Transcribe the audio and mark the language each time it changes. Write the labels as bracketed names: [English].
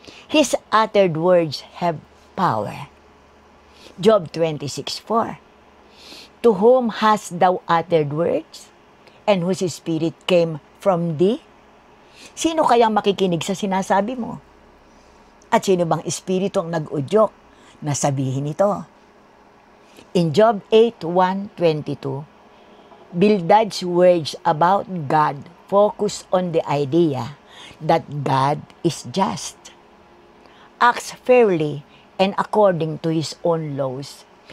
[English] His uttered words have power. Job 26:4. To whom hast thou uttered words, and whose spirit came from thee? [Filipino] Sino kayang makikinig sa sinasabi mo? At sino bang espiritu ang nag-udyok na sabihin ito? [English] In Job 8:1-22, Bildad's words about God focus on the idea that God is just, acts fairly and according to His own laws.